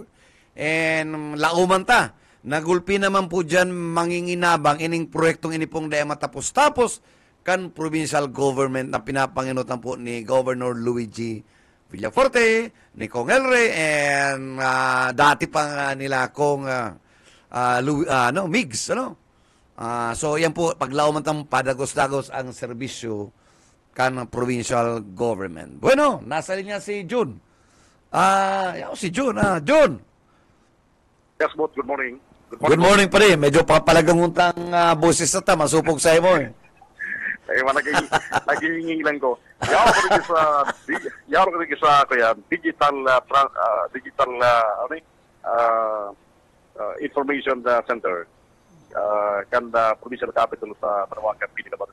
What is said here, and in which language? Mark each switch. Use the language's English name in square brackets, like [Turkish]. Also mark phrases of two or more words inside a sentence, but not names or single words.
[Bikol] And lauman ta, nagulpi naman po dyan manginginabang ining proyektong inipong daya matapos-tapos kan [English] provincial government [Bikol] na pinapanginutan po ni Governor Luigi Villaforte, ni Kong Elre, and dati pa nila Kong Migs, so yan po, paglauman tang padagos-dagos ang serbisyo kan [English] provincial government. [Bikol] Bueno, nasa linya si June. Si June, June. [English] Yes, boss. Good morning. Good morning [Filipino] pa rin. [Bikol] Medyo papalaganguntang boses na ta. Masupog sa imo eh. Naghihingi lang ko. Yaw ko rin sa kaya [English] digital information center [Bikol] kan [English] provincial capital [Bikol] sa Panawakan Pinikabaran.